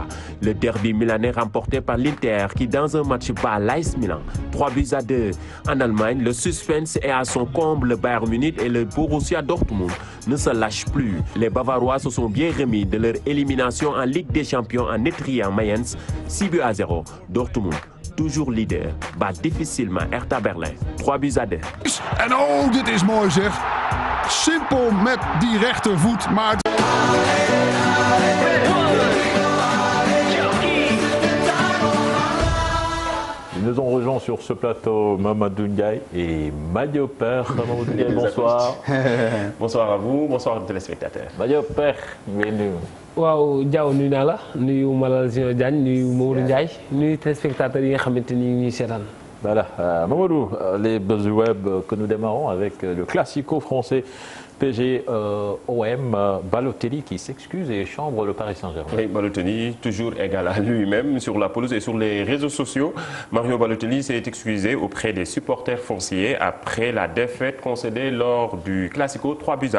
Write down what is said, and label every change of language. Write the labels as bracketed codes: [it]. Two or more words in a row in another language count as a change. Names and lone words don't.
[fr] Le derby milanais remporté par l'Inter qui, dans un match bat l'AS Milan 3-2. En Allemagne, le suspense est à son comble. Le Bayern Munich et le Borussia Dortmund ne se lâchent plus. Les Bavarois se sont bien remis de leur élimination en Ligue des Champions en étriant Mayence 6-0. Dortmund, toujours leader, bat difficilement Hertha Berlin 3-2. [nl] En oh, dit is mooi zeg. Simpel met die rechtervoet, maar... [fr] Ils nous ont rejoints sur ce plateau Mamadou Ndiaye et Madio Père. Mamadou Ndiaye, bonsoir. Bonsoir à vous, bonsoir aux téléspectateurs. Madio Père, bienvenue. [wo] waaw Diaw nuyu naa la nuyu Malal Zio Diagne nuyu Mamadou Ndiaye nuyu téléspectateurs yi nga xamante ni ñuy seetaan. [fr] Voilà, Mamadou, les buzz web que nous démarrons avec le classico français PSG OM, Balotelli qui s'excuse et chambre le Paris Saint-Germain. Oui, Balotelli, toujours égal à lui-même sur la pelouse et sur les réseaux sociaux. Mario Balotelli s'est excusé auprès des supporters fonciers après la défaite concédée lors du Classico 3-1.